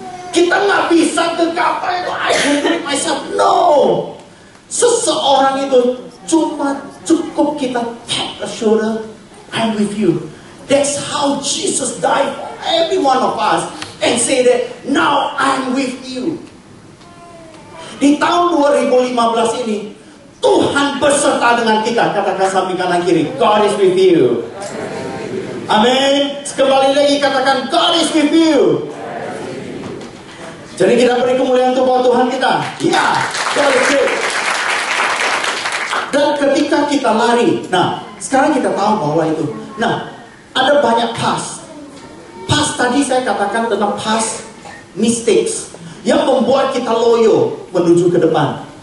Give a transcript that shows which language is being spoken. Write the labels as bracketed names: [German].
[Indonesian] Kita nggak bisa kata itu [English] I can do it myself. No, [Indonesian] seseorang itu cuma cukup kita [English] tap the shoulder, I'm with you. That's how Jesus died for every one of us, and say that now I'm with you. [Indonesian] Di tahun 2015 ini Tuhan beserta dengan kita. Katakan samping kanan kiri, [English] God is with you. [Indonesian] Amin. Kembali lagi katakan, [English] God is with you. [Indonesian] Jadi kita beri kemuliaan untuk Tuhan kita. Ya, [English] God is with. [Indonesian] Dan ketika kita lari, nah sekarang kita tahu bahwa itu. Nah, ada banyak past tadi saya katakan tentang [English] past mistakes [Indonesian] yang membuat kita loyo menuju ke depan.